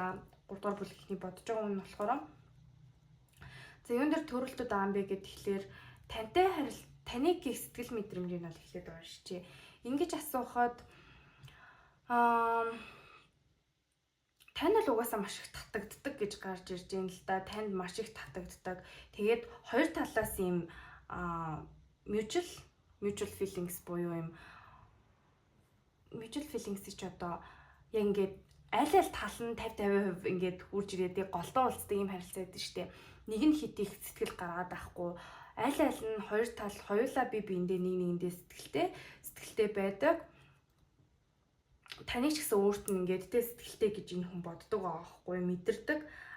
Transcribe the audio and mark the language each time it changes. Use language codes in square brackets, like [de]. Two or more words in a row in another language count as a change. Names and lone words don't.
[mn] 3 дугаар бүлгийн бодож байгаа хүн болохоор за юун дээр төрөлтөд байгаа юм бэ гэд тэгэхээр таны гих сэтгэл мэдрэмжийг бол эхлээд уншчихъя. Ингэж асуухад тань л угаасаа маш их татагддаг гэж гарч ирж байна л да. Танд маш их татагддаг. Тэгээд хоёр талаас ийм [en] mutual feelings [mn] буюу ийм [en] mutual feelings [mn] ч одоо яг ингээд аль тал нь 50-50% ингээд хурж ирээд голдоо уулздаг юм харилцаа байдаг шүү дээ. Нэг нь хит их сэтгэл гаргаад байхгүй. Аль нь хоёр тал хоёулаа биендээ нэгэндээ сэтгэлтэй байдаг. Таныг ч гэсэн өөрт нь ингээд тэ сэтгэлтэй гэж энэ хүн боддог байгаа байхгүй мэдэрдэг.